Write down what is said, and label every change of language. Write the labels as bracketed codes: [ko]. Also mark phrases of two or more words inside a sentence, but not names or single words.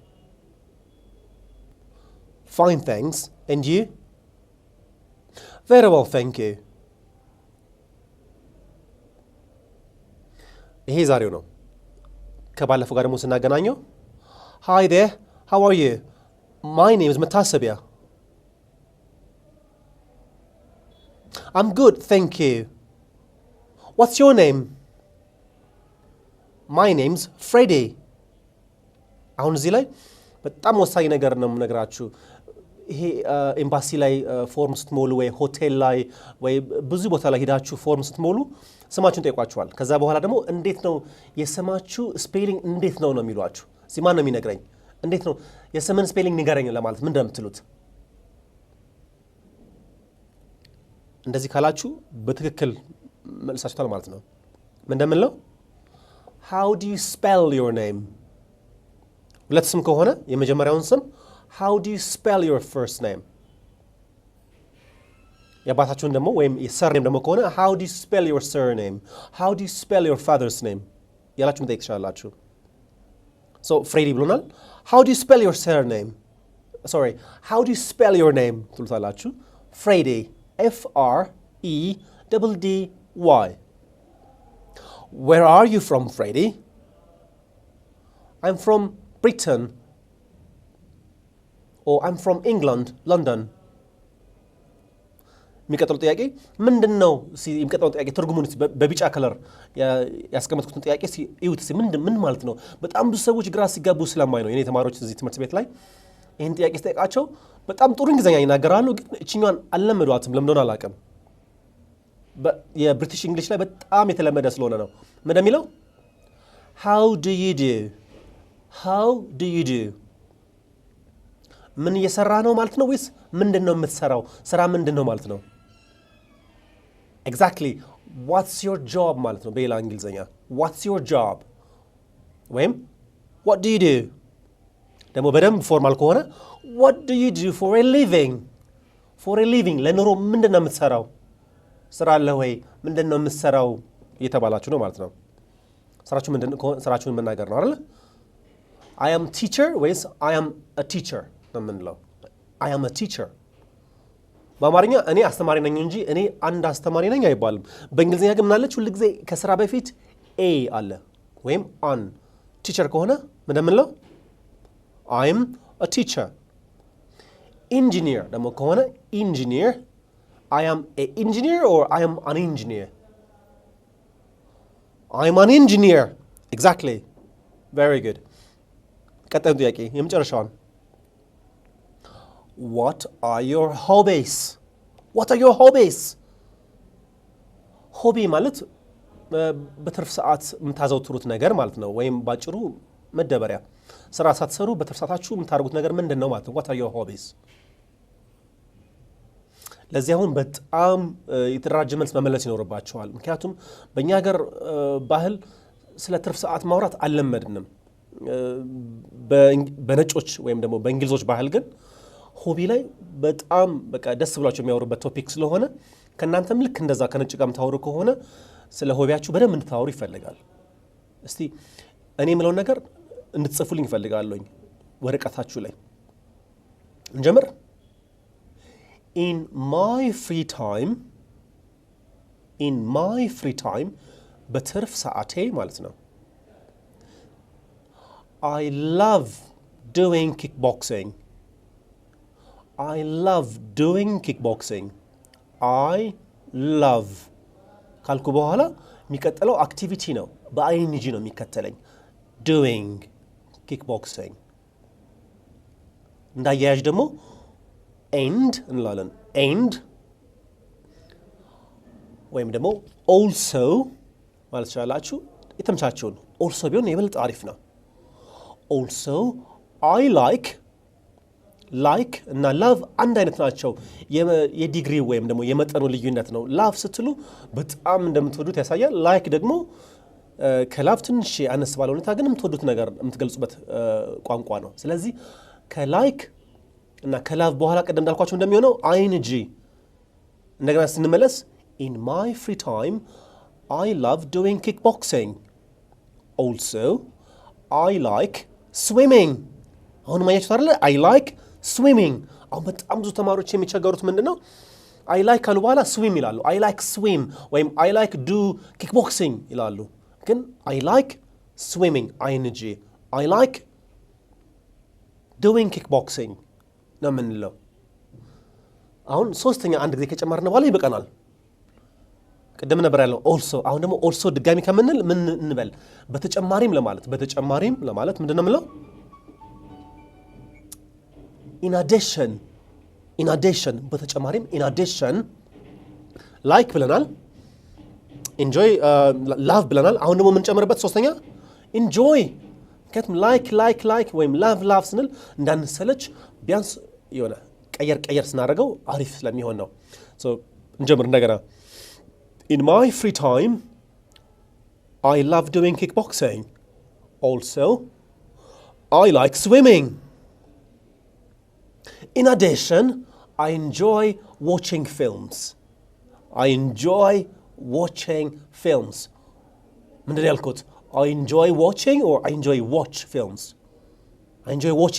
[en] fine thanks and you very well thank you። [am] ይሄ ዛሬው ነው። ከባለፈው ጋር ደግሞ ስናገናኘው [en] hi there how are you my name is መታሰቢያ። I'm good, thank you. What's your name? My name's Freddy. [am] አሁን እዚህ ላይ በጣም ወሳኝ ነገር ነው የምነግራችሁ። ይሄ ኤምባሲ ላይ ፎርም ስትሞሉ ወይ ሆቴል ላይ ወይ ብዙ ቦታ ላይ ሄዳችሁ ፎርም ስትሞሉ ስማችሁን ጠይቋችኋል። ከዛ በኋላ ደግሞ እንዴት ነው የስማችሁ ስፔሊንግ እንዴት ነው ነው የሚሏችሁ። እዚህ ማን ነው የሚነግረኝ? እንዴት ነው የስምን ስፔሊንግ ንገረኝ ለማለት ምን እንደምትሉት እንደዚህ ካላችሁ በትክክል መልሳችኋል ማለት ነው። ምን እንደምንለው [en] how do you spell your name? [am] ሁለት ስም ከሆነ የመጀመሪያውን ስም [en] how do you spell your first name? [am] የአባታችሁን ደግሞ ወይም የሰርኔም ደግሞ ከሆነ [en] how do you spell your surname? how do you spell your father's name? [am] ያላችሁ መጠየቅ ትችላላችሁ። [en] so ፍሬዲ ብሎናል። how do you spell your surname? sorry how do you spell your name ትሉታላችሁ። ፍሬዲ F-R-E-D-D-Y. Where are you from, Freddy? I'm from Britain. Or I'm from England, London. [am] የሚቀጥለው ጥያቄ ምንድን ነው? የሚቀጥለው ጥያቄ ትርጉሙን በቢጫ ከለር ያስቀመጥኩትን ጥያቄ እዩት። ምን ማለት ነው? በጣም ብዙ ሰዎች ግራ ሲጋቡ ስለማይ ነው። የኔ ተማሪዎች እዚህ ትምህርት ቤት ላይ ይህን ጥያቄ ስጠይቃቸው በጣም ጥሩ እንግሊዝኛ ይናገራሉ፣ ግን እችኛዋን አልለመዷትም። ለምን እንደሆነ አላውቅም። የብሪቲሽ እንግሊሽ ላይ በጣም የተለመደ ስለሆነ ነው። ምን እንደሚለው [en] how do you do how do you do [am] ምን እየሰራ ነው ማለት ነው ወይስ ምንድን ነው የምትሰራው? ስራ ምንድን ነው ማለት ነው? ኤግዛክትሊ [en] what's your job [am] ማለት ነው በሌላ እንግሊዝኛ [en] what's your job [am] ወይም [en] what do you do ደግሞ በደንብ ፎርማል ከሆነ what do you do for a living for a living [am] ለኑሮ ምንድን ነው የምትሰራው? ስራ አለ ወይ? ምንድን ነው የምትሰራው እየተባላችሁ ነው ማለት ነው። ስራችሁን መናገር ነው አይደል? [en] I am teacher ወይስ I am a teacher [am] ነው የምንለው። [en] I am a teacher [am] በአማርኛ እኔ አስተማሪ ነኝ እንጂ እኔ አንድ አስተማሪ ነኝ አይባልም። በእንግሊዝኛ ግን ምናለች ሁሉ ጊዜ ከስራ በፊት a አለ ወይም on ቲቸር ከሆነ ምን እንደምንለው [en] I'm a teacher [am] ኢንጂኒየር ደግሞ ከሆነ ኢንጂኒየር [en] I am an engineer or I am an engineer I'm an engineer exactly very good [am] ቀጣዩ ጥያቄ የመጨረሻውን [en] What are your hobbies? What are your hobbies? [am] ሆቢ ማለት በትርፍ ሰዓት የምታዘውትሩት ነገር ማለት ነው። ወይም ባጭሩ መደበሪያ ስራ ሳትሰሩ በትርፍ ሰዓታችሁ የምታደርጉት ነገር ምንድን ነው ማለት ነው። [en] What are your hobbies? [am] ለዚህ አሁን በጣም የተደራጀ መልስ መመለስ ይኖርባቸዋል። ምክንያቱም በእኛ ሀገር ባህል ስለ ትርፍ ሰዓት ማውራት አልለመድንም። በነጮች ወይም ደግሞ በእንግሊዞች ባህል ግን ሆቢ ላይ በጣም በቃ ደስ ብሏቸው የሚያወሩበት ቶፒክ ስለሆነ ከእናንተም ልክ እንደዛ ከነጭ ጋር የምታወሩ ከሆነ ስለ ሆቢያችሁ በደንብ እንድታወሩ ይፈልጋል። እስቲ እኔ የምለውን ነገር እንድትጽፉልኝ ይፈልጋለሁኝ ወረቀታችሁ ላይ እንጀምር። [en] In my free time [am] በትርፍ ሰዓቴ ማለት ነው [en] I love doing kickboxing I love [am] ካልኩ በኋላ የሚቀጥለው አክቲቪቲ ነው። በአይንጂ ነው የሚከተለኝ [en] doing kickboxing [am] እንዳያያዥ ደግሞ end እንላለን end ወይም ደግሞ also ማለት ይችላላችሁ። የተመቻቸውን also ቢሆን የበለጠ አሪፍ ነው። [en] also I like [am] እና love አንድ አይነት ናቸው። የዲግሪ ወይም ደግሞ የመጠኑ ልዩነት ነው። love ስትሉ በጣም እንደምትወዱት ያሳያል። like ደግሞ ከላቭ ትንሽ አነስ ባለ ሁኔታ ግን የምትወዱት ነገር የምትገልጹበት ቋንቋ ነው። ስለዚህ ከላይክ እና ከላቭ በኋላ ቀደም እንዳልኳችሁ እንደሚሆነው አይንጂ እንደገና ስንመለስ [en] in my free time I love doing kickboxing also I like swimming [am] አሁን ማያችሁ አይደል [en] I like swimming [am] አሁን በጣም ብዙ ተማሪዎች የሚቸገሩት ምንድነው [en] I like [am] ካሉ በኋላ swim ይላሉ [en] I like swim [am] ወይም [en] I like do kickboxing [am] ይላሉ ግን [en] I like swimming ing I like doing kickboxing [am] ነው የምንለው። አሁን ሶስተኛ አንድ ጊዜ ከጨመርን በኋላ ይበቃናል። ቅድም ነበር ያለው also አሁን ደግሞ also ድጋሚ ከምንል ምን እንበል በተጨማሪም ለማለት ምንድነው የምለው [en] in addition በተጨማሪም in addition like ብለናል enjoy love ብለናል። [am] አሁን ደግሞ የምንጨምርበት ሶስተኛ enjoy ከትም like ወይም love ስንል እንዳንሰለች ቢያንስ የሆነ ቀየር ስናደርገው አሪፍ ስለሚሆን ነው። እንጀምር እንደገና [en] in my free time I love doing kickboxing also I like swimming in addition I enjoy watching films [am] ምንድን ያልኩት [en] I enjoy watching or I enjoy watch films I enjoy watching